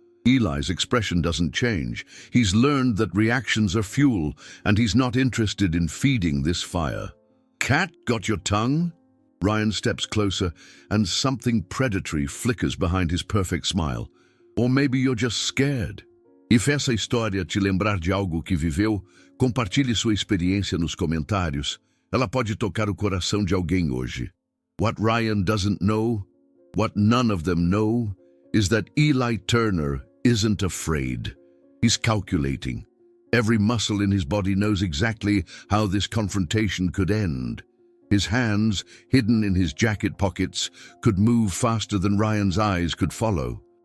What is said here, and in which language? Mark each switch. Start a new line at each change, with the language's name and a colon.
English: Eli's expression doesn't change. He's learned that reactions are fuel, and he's not interested in feeding this fire. "Cat, got your tongue?" Ryan steps closer, and something predatory flickers behind his perfect smile. Or maybe you're just scared.
Portuguese: E fez essa história te lembrar de algo que viveu? Compartilhe sua experiência nos comentários. Ela pode tocar o coração de alguém hoje.
English: What Ryan doesn't know, what none of them know, is that Eli Turner isn't afraid. He's calculating. Every muscle in his body knows exactly how this confrontation could end. His hands, hidden in his jacket pockets, could move faster than Ryan's eyes could follow.